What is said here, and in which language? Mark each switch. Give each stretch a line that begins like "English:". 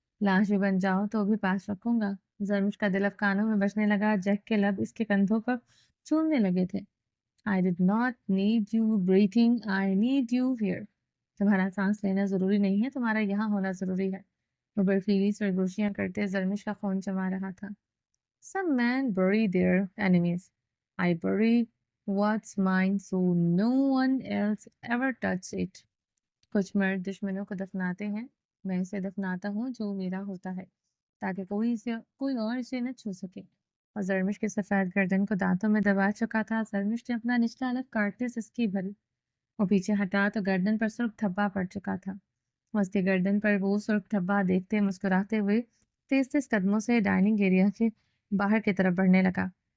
Hindi: लाश भी बन जाओ तो भी पास रखूंगा। जरमिश का दिल अब कानों में बजने लगा। जैक के लब इसके कंधों पर चूमने लगे थे।
English: I did not need you breathing, I need you here.
Hindi: तुम्हारा सांस लेना जरूरी नहीं है, तुम्हारा यहाँ होना जरूरी है। वो बर्फीली सरगोशियां करते जरमिश का खून जमा रहा था।
English: Some men bury their enemies. I bury what's mine so no one else ever touch it.
Hindi: कुछ मर्द दुश्मनों को दफनाते हैं, मैं इसे दफनाता हूँ जो मेरा होता है, ताकि कोई और इसे न छू सके। और जरमिश के सफेद गर्दन को दांतों में दबा चुका था। जरमिश ने अपना निचला अलग काटते सिसकी भरी। वो पीछे हटा तो गर्दन पर सुर्ख धब्बा पड़ चुका था। वो उसकी गर्दन पर वो सुर्ख धब्बा देखते मुस्कुराते हुए तेज तेज कदमों से डाइनिंग एरिया के बाहर की तरफ बढ़ने लगा।